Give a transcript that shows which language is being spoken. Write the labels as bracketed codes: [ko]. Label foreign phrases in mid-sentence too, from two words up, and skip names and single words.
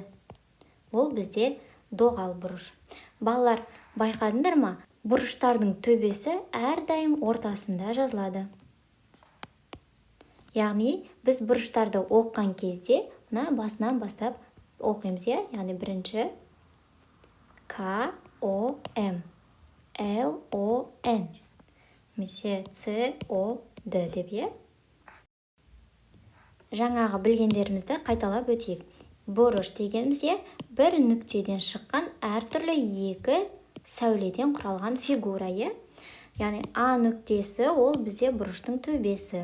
[kk] Бұл бізде доғал бұрыш. Балалар, байқадыңдар ма? Бұрыштардың төбесі әрдайым ортасында жазылады. Яғни, біз бұрыштарды оқыған кезде, мына басынан бастап оқимыз, яғни бірінші К, О, М, Л, О, Н, немесе С, О, Д деп, Жаңағы білгендерімізді қайталап өтейік. Бұрыш дегеніміз, бір нүктеден шыққан әртүрлі екі сәуледен құралған фигура, Яғни, А нүктесі ол бізде бұрыштың төбесі.